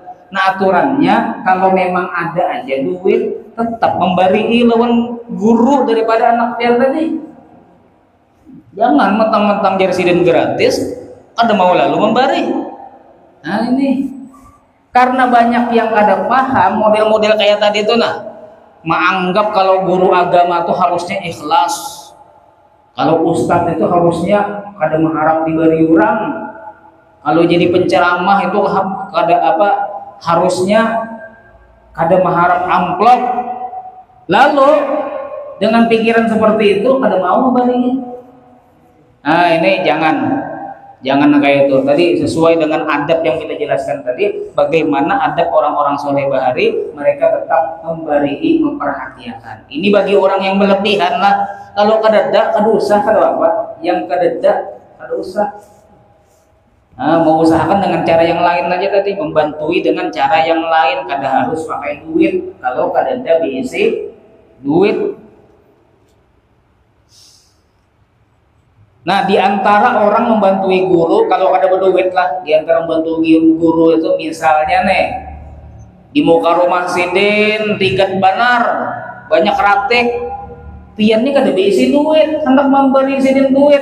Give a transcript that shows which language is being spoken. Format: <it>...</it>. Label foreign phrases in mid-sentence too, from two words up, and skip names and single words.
<bjn>Nah, aturannya kalau memang ada aja duit tetap memberi lawan guru daripada anak pian tadi. Jangan mentang-mentang jar sidin gratis kada mau lalu memberi. Nah, ini karena banyak yang kada paham model-model kayak tadi itu, menganggap kalau guru agama itu harusnya ikhlas, kalau ustadz itu harusnya kada mengharap diberi orang, kalau jadi penceramah itu harusnya kada mengharap amplop. Lalu dengan pikiran seperti itu kada mau memberinya. Nah, ini jangan kayak itu. Tadi sesuai dengan adab yang kita jelaskan tadi, bagaimana adab orang-orang soleh bahari, mereka tetap memberi, memperhatikan. Ini bagi orang yang berlebihan lah. Kalau kada usah, kada apa? Yang kada usah. Nah, mau usahakan dengan cara yang lain aja tadi, membantui dengan cara yang lain, kada harus pakai duit. Kalau kada ada diisi duit. Nah, di antara orang membantui guru, kalau kada berduit lah, di antara membantu guru itu misalnya di muka rumah sidin rigat banar, banyak ratik, pian ini kada diisi duit, hendak memberi sidin duit.</bjn>